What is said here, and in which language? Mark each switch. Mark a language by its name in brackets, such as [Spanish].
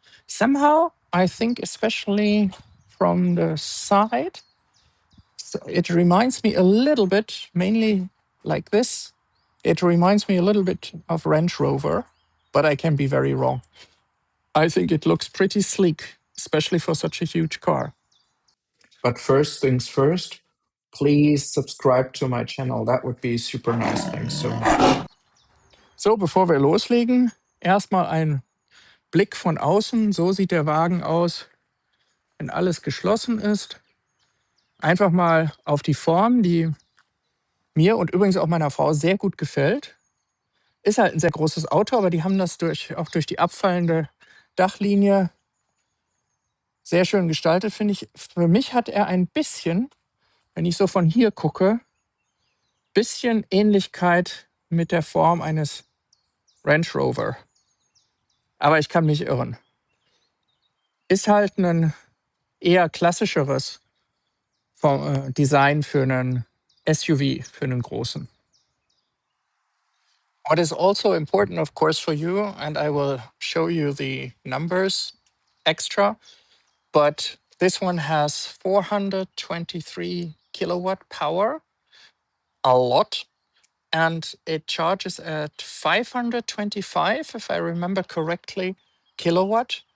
[English] Somehow, I think especially from the side, it reminds me a little bit, mainly like this, it reminds me a little bit of Range Rover, but I can be very wrong. I think it looks pretty sleek, especially for such a huge car. But first things first, please subscribe to my channel. That would be super nice. Thanks so much. [German] So, bevor wir loslegen, erstmal ein Blick von außen. So sieht der Wagen aus, wenn alles geschlossen ist. Einfach mal auf die Form, die mir und übrigens auch meiner Frau sehr gut gefällt. Ist halt ein sehr großes Auto, aber die haben das auch durch die abfallende Dachlinie sehr schön gestaltet, finde ich. Für mich hat er ein bisschen, wenn ich so von hier gucke, bisschen Ähnlichkeit mit der Form eines Range Rover. Aber ich kann mich irren. Ist halt ein eher klassischeres Design für einen SUV, für einen großen. [English] What is also important, of course, for you, and I will show you the numbers extra, but this one has 423 kilowatt power, a lot, and it charges at 525, if I remember correctly, kilowatt.